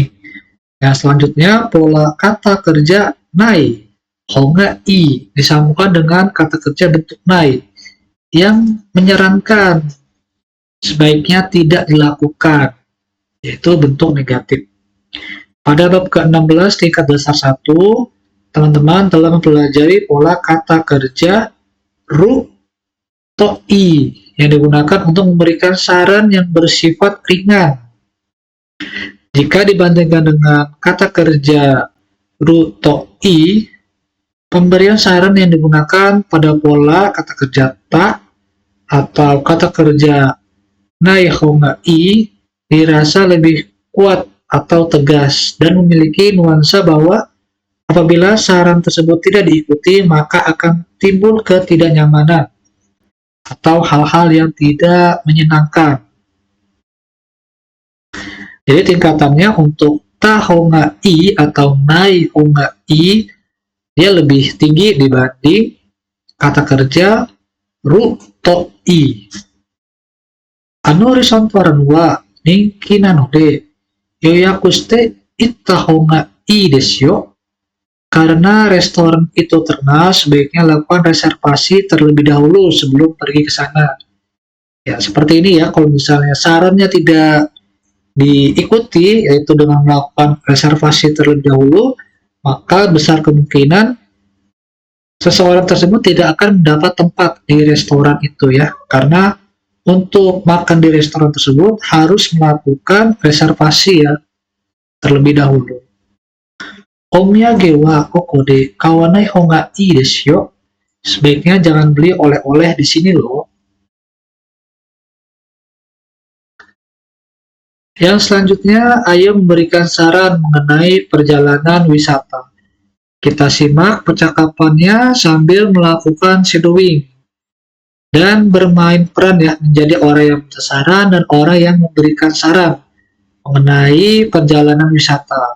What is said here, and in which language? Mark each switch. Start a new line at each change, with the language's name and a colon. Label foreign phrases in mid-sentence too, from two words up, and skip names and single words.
Indonesian: Yang selanjutnya pola kata kerja
Japanese: ない方がいい
Indonesian: disambungkan dengan kata kerja bentuk nai yang menyarankan sebaiknya tidak dilakukan, yaitu bentuk negatif. Pada bab ke-16 tingkat dasar 1, teman-teman telah mempelajari pola kata kerja
Japanese: るといい
Indonesian: yang digunakan untuk memberikan saran yang bersifat ringan. Jika dibandingkan dengan kata kerja
Japanese: るといい,
Indonesian: pemberian saran yang digunakan pada pola kata kerja ta atau kata kerja
Japanese: ない方がいい
Indonesian: dirasa lebih kuat atau tegas dan memiliki nuansa bahwa apabila saran tersebut tidak diikuti maka akan timbul ketidaknyamanan atau hal-hal yang tidak menyenangkan. Jadi tingkatannya untuk
Japanese: た方がいい
Indonesian: atau
Japanese: ない方がいい
Indonesian: dia lebih tinggi dibanding kata kerja
Japanese: るといい. レストランは人気なので予約して行った方がいいですよ.
Indonesian: Karena restoran itu terkenal, sebaiknya lakukan reservasi terlebih dahulu sebelum pergi ke sana. Ya, seperti ini ya, kalau misalnya sarannya tidak diikuti, yaitu dengan melakukan reservasi terlebih dahulu, maka besar kemungkinan seseorang tersebut tidak akan mendapat tempat di restoran itu ya, karena untuk makan di restoran tersebut harus melakukan reservasi ya terlebih dahulu.
Japanese: お土産はここで買わない方がいいですよ.
Indonesian: Sebaiknya jangan beli oleh-oleh di sini loh. Yang selanjutnya, Ayo memberikan saran mengenai perjalanan wisata. Kita simak percakapannya sambil melakukan shadowing dan bermain peran ya, menjadi orang yang minta saran dan orang yang memberikan saran mengenai perjalanan wisata.